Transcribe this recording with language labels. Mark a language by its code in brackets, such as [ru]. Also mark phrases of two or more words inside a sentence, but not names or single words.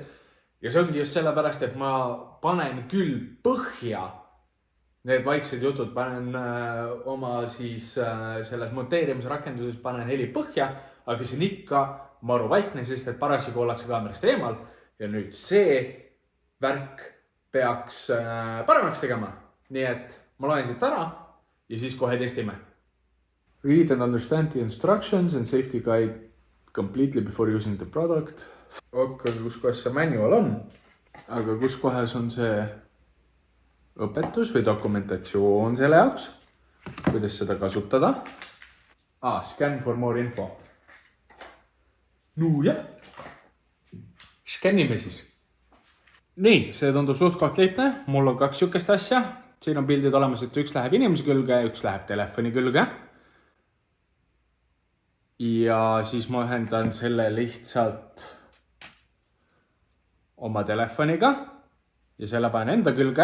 [et] Ja see ongi just sellepärast, et ma panen küll põhja need vaiksed jutud, panen oma siis selles monteerimise rakenduses panen heli põhja, aga see on ikka maru vaikne, sest et parasjagu ollakse kaamerast eemal. Ja nüüd see värk peaks paremaks tegema. Nii et ma loen siit ära ja siis kohe testime. [en] Read and understand the instructions and safety guide completely before using the product. [et] Okay, kus kohas see manual on, aga kus kohas on see õpetus või dokumentatsioon selle jaoks, kuidas seda kasutada. [en] Scan for more info. [et] Jah, skännime siis. Nii, see tundub suht lihtne. Mul on 2 sihukest asja. Siin on pildid olemas, et üks läheb inimese külge ja üks läheb telefoni külge. Ja siis ma ühendan selle lihtsalt oma telefoniga ja selle panen enda külge.